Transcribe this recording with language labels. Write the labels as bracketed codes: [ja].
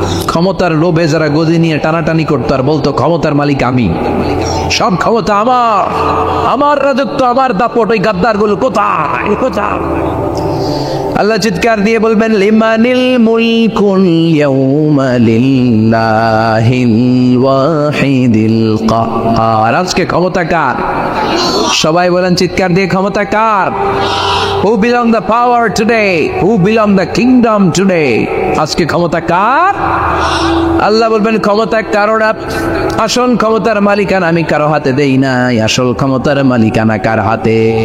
[bn] ক্ষমতার লোভে যারা গদি নিয়ে টানাটানি করতো আর বলতো ক্ষমতার মালিক আমি, সব ক্ষমতা আমার রাজত্ব, আমার দাপট, ওই গাদ্দারগুলো কোথায়? আল্লাহ চিৎকার দিয়ে বলবেন [ar] লিমানিল মুলকুল ইয়াউমা লিল্লাহিল ওয়াহিদিল কাহ্হার, [bn] আজকে ক্ষমতা কার? সবাই বলেন চিৎকার দিয়ে, ক্ষমতা কার? [en] Who belong the power today? Who belong the kingdom today? [bn] আজকে ক্ষমতা কার? আল্লাহ বলবেন ক্ষমতা কারোর, আসল ক্ষমতার মালিকানা আমি কারো হাতে দেই নাই, আসল ক্ষমতার মালিকানা কার হাতে?